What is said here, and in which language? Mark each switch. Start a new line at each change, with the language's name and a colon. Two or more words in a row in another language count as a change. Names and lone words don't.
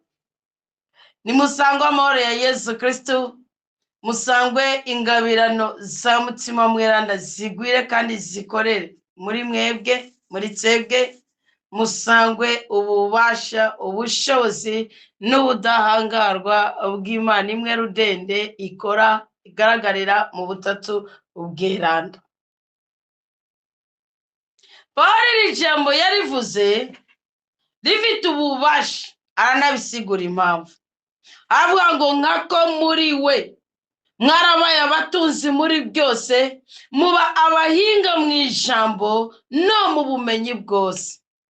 Rundi: Ni musangwa amahoro ya Yesu Kristo, musangwe ingabirano za mutima mweranda zigwire kandi zikorere muri mwebwe, muri tsebwe, musangwe ububasha, ubushobozi n'ubudahangarwa bw'Imana imwe rudende ikora igaragarira mu butatu ubweranda. Paul ijambo yarivuze rifite ububasha, aranabisigura impamvu. Avuga ngo nkako muri we mwarabaye abatunzi muri byose, muba abahinga mu ijambo no mu bumenyi bwose.